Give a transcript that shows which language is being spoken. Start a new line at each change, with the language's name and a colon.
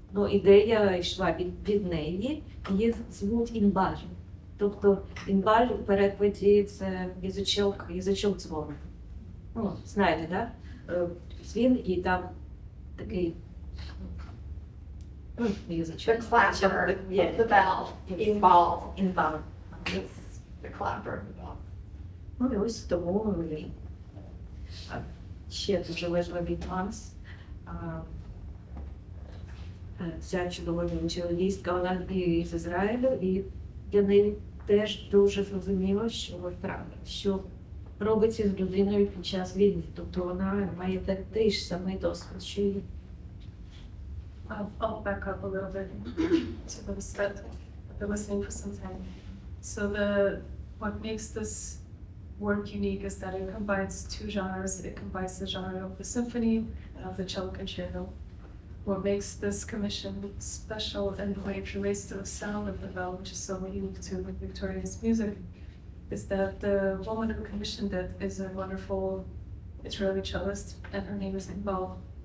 Ukrainian: Ідея йшла від неї, її звуть інбаль. Тобто інбаль у перекладі це язичок дзвону. Знаєте, так? Дзвін і там такий язичок.
English: The clapper of the bell, involved.
Ukrainian: Інбаль.
English: It's the clapper of the bell.
Ukrainian: І ось тому ще дуже важливий нюанс. Ця чудова віолончелістка, вона з Ізраїлю, і для неї теж дуже зрозуміло, що робиться з людиною під час війни. Тобто вона має такий ж самий досвід, що і.
English: I'll back up a little bit to those that have been listening for some time. So what makes this work unique is that it combines two genres. It combines the genre of the symphony and of the cello concerto. What makes this commission special and the way it relates to the sound of the bell, which is so unique to Victoria's music, is that the woman who commissioned it is a wonderful Israeli cellist, and her name is Inbal.